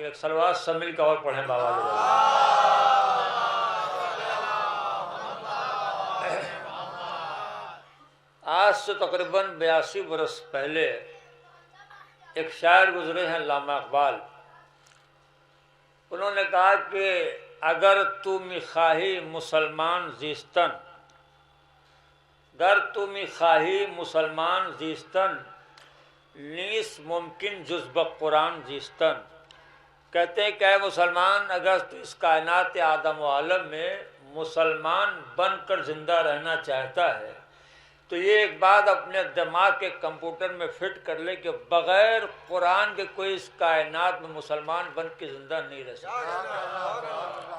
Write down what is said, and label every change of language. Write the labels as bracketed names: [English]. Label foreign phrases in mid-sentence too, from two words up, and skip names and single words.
[Urdu] ایک صلوات سب مل کے اور پڑھیں بابا. آج سے تقریباً 82 برس پہلے ایک شاعر گزرے ہیں علامہ اقبال. انہوں نے کہا کہ [Persian] اگر تو میخواہی مسلمان زیستن، گر تو میخواہی مسلمان زیستن نیست ممکن جز بقرآن زیستن. [Urdu] کہتے ہیں کہ اے مسلمان، اگر تو اس کائنات آدم و عالم میں مسلمان بن کر زندہ رہنا چاہتا ہے تو یہ ایک بات اپنے دماغ کے کمپیوٹر میں فٹ کر لے کہ بغیر قرآن کے کوئی اس کائنات میں مسلمان بن کے زندہ نہیں رہ سکتا.